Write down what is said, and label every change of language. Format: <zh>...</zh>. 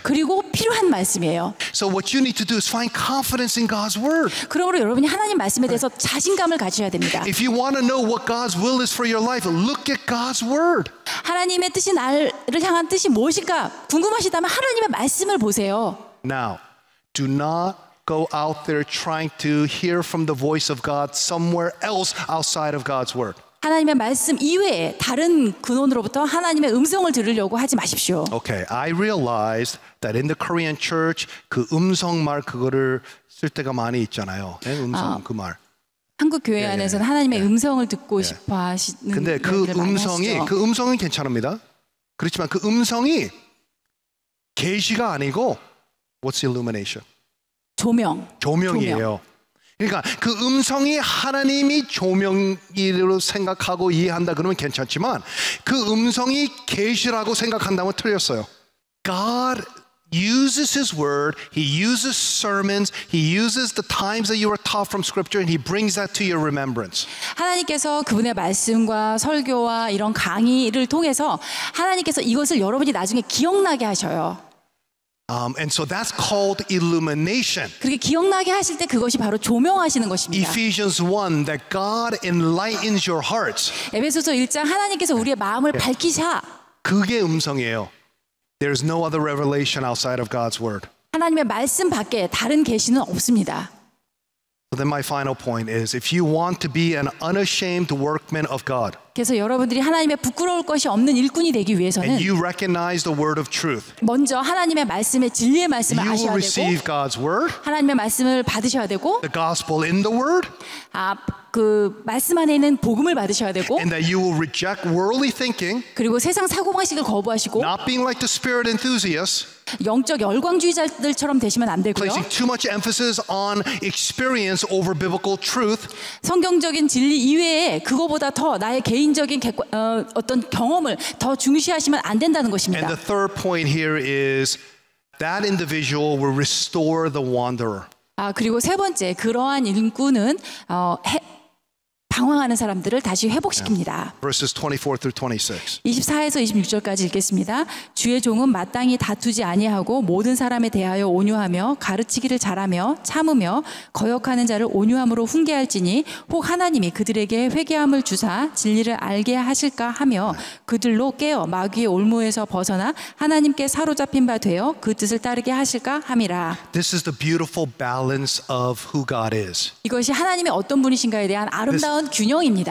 <ko>그리고 필요한 말씀이에요.</ko> <en>So what you need to do is find confidence in God's word.</en> <ko>그러므로 여러분이 하나님 말씀에 대해서 자신감을 가지셔야 됩니다.</ko> <en>If you want to know what God's will is for your life, look at God's word.</en> <ko>하나님의 뜻이 나를 향한 뜻이 무엇일까 궁금하시다면 하나님의 말씀을 보세요.</ko> <en>Now, do not go out there trying to hear from the voice of God somewhere else outside of God's word.</en> <ko>하나님의 말씀 이외에 다른 근원으로부터 하나님의 음성을 들으려고 하지 마십시오.</ko> <en>Okay, I realized that in the Korean church</en> <ko>그 음성말 그거를 쓸 때가 많이 있잖아요. 음성 그 말. 한국 교회 안에서는 하나님의 음성을 듣고 싶어 하시는 근데 그 음성은 괜찮습니다. 그렇지만 그 음성이 계시가 아니고</ko> <en>what's illumination?</en> <ko>조명이에요. 그러니까 그 음성이 하나님이 조명이라고 생각하고 이해한다 그러면 괜찮지만 그 음성이 계시라고 생각한다면 틀렸어요.</ko> <en>God uses his word, he uses sermons, he uses the times that you were taught from scripture and he brings that to your remembrance.</en> <ko>하나님께서 그분의 말씀과 설교와 이런 강의를 통해서 하나님께서 이것을 여러분이 나중에 기억나게 하셔요.</ko> <en>And so that's called illumination.</en> <ko>그렇게 기억나게 하실 때 그것이 바로 조명하시는 것입니다.</ko> <en>Ephesians 1 that God enlightens your hearts.</en> <ko>에베소서 1장 하나님께서 우리의 마음을 밝히사. 그게 음성이에요.</ko> <en>There's no other revelation outside of God's word.</en> <ko>하나님의 말씀 밖에 다른 계시는 없습니다.</ko> <en>So then my final point is if you want to be an unashamed workman of God.</en> <ko>그래서 여러분들이 하나님의 부끄러울 것이 없는 일꾼이 되기 위해서는</ko> <en>And you recognize the word of truth.</en> <ko>먼저 하나님의 말씀의 진리의 말씀을</ko> <en>You will</en> <ko>아셔야</ko> <en>receive</en> <ko>되고</ko> <en>God's word.</en> <ko>하나님의 말씀을 받으셔야 되고</ko> <en>The gospel in the word.</en> <ko>그 말씀 안에 있는 복음을 받으셔야 되고</ko> <en>And that you will reject worldly thinking.</en> <ko>그리고 세상 사고방식을 거부하시고</ko> <en>Not being like the spirit enthusiasts.</en> <ko>영적 열광주의자들처럼 되시면 안 되고요.</ko> <en>Placing too much emphasis on experience over biblical truth.</en> <ko>성경적인 진리 이외에 그거보다 더 나의 개인적인 어떤 경험을 더 중시하시면 안 된다는 것입니다.</ko> <en>And the third point here is that individual will restore the wanderer.</en> <ko>그리고 세 번째 그러한 일꾼은 방황하는 사람들을 다시 회복시킵니다.</ko> <en>Verses 24 through 26.</en> <ko>24에서 26절까지 읽겠습니다. 주의 종은 마땅히 다투지 아니하고 모든 사람에 대하여 온유하며 가르치기를 잘하며 참으며 거역하는 자를 온유함으로 훈계할지니 혹 하나님이 그들에게 회개함을 주사 진리를 알게 하실까 하며 그들로 깨어 마귀의 올무에서 벗어나 하나님께 사로잡힌 바 되어 그 뜻을 따르게 하실까 함이라.</ko> <en>This is the beautiful balance of who God is.</en> <ko>이것이 하나님의 어떤 분이신가에 대한 아름다운 균형입니다.</ko>